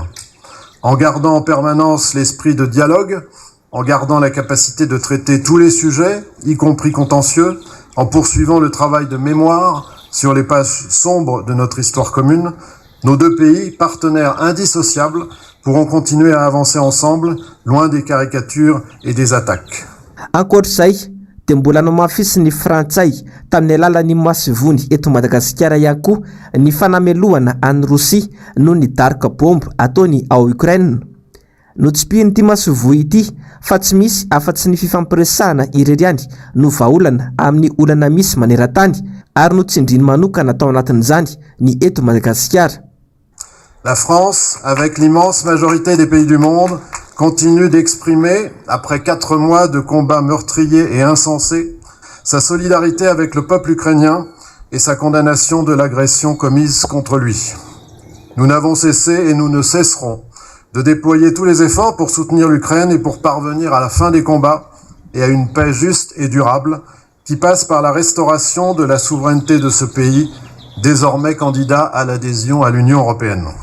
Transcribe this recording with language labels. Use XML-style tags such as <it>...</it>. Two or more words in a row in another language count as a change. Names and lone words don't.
<fr>En gardant en permanence l'esprit de dialogue, en gardant la capacité de traiter tous les sujets, y compris contentieux, en poursuivant le travail de mémoire sur les pages sombres de notre histoire commune, nos deux pays, partenaires indissociables, pourront continuer à avancer ensemble, loin des caricatures et des attaques.</fr> <mg>Ankoatr'izay dia mbola nomafisy ny Frantsay tamin'ny alalan'ny masivony eto Madagasikara ihany koa ny fanamelohana an'ny Rosia noho ny daroka bomba ataony ao Ukraine. Notsipihiny ity masivoy ity fa tsy misy afa-tsy ny fifampiresahana ireriany no vaolana amin'ny olana misy maneran-tany ary notsindriny manokana tao anatin'izany ny eto Madagasikara.</mg> <fr>La France, avec l'immense majorité des pays du monde, continue d'exprimer, après 4 mois de combats meurtriers et insensés, sa solidarité avec le peuple ukrainien et sa condamnation de l'agression commise contre lui. Nous n'avons cessé et nous ne cesserons de déployer tous les efforts pour soutenir l'Ukraine et pour parvenir à la fin des combats et à une paix juste et durable qui passe par la restauration de la souveraineté de ce pays, désormais candidat à l'adhésion à l'Union européenne.</fr>